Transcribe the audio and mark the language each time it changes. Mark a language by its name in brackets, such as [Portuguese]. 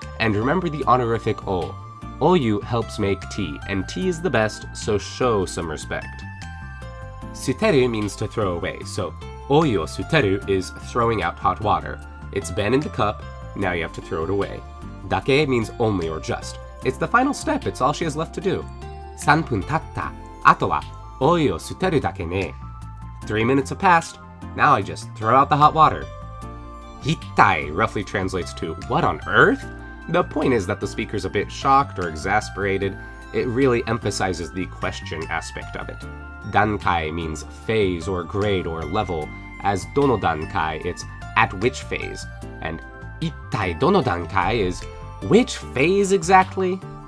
[English] And remember the honorific o. Oyu helps make tea, and tea is the best, so show some respect. Suteru means to throw away, so [Japanese] oyu o suteru [English] is throwing out hot water. It's been in the cup, now you have to throw it away. Dake means only or just. It's the final step, it's all she has left to do. [Japanese] 3分経った。あとはお湯を捨てるだけね。 [English] 3 minutes have passed. Now I just throw out the hot water. Hittai roughly translates to what on earth? The point is that the speaker's a bit shocked or exasperated. It really emphasizes the question aspect of it. Dankai means phase or grade or level, as dono dankai, it's at which phase, and [Japanese] ittai dono dankai [English] is which phase exactly?